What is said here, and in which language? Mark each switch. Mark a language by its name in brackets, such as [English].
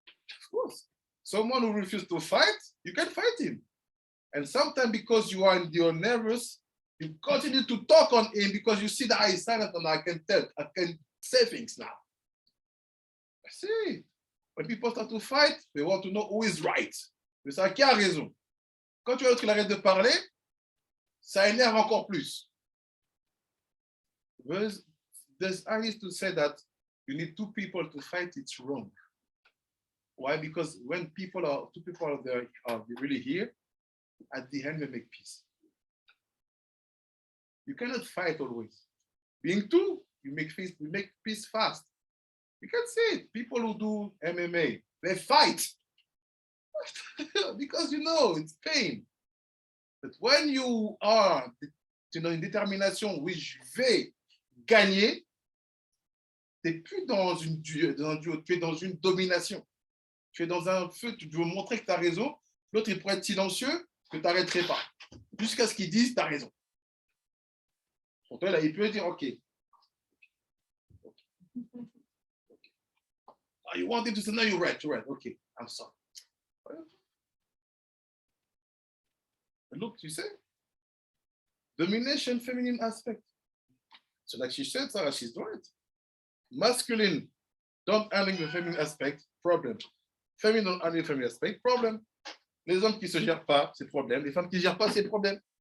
[English] Of course. Someone who refuses to fight, you can fight him. And sometimes because you're nervous, you continue to talk on him because you see that he's silent and I can say things now. I see. When people start to fight, they want to know who is right. [French] Mais ça, qui a raison? Quand tu vois qu'il arrête de parler, ça énerve encore plus. [English] I used to say that you need two people to fight, it's wrong. Why? Because when two people are really here, at the end they make peace. You cannot fight always. Being two, you make peace fast. You can see it. People who do MMA, they fight. Because it's pain. But when you are [French] une détermination, oui, je vais gagner, tu n'es plus dans un duo, tu es dans une domination. Tu es dans un feu, tu veux montrer que tu as raison, l'autre il pourrait être silencieux, que tu n'arrêterais pas. Jusqu'à ce qu'ils disent tu as raison. Pour toi, là, il peut dire OK. [English] You want him to say, no, you're right. Okay, I'm sorry. Look, you say, domination, feminine aspect. So like she said, Sarah, she's right. Masculine, don't handle the feminine aspect, problem. Feminine, don't handle the feminine aspect, problem. [French] Les hommes qui ne se gèrent pas, c'est problème. Les femmes qui ne gèrent pas, c'est problème.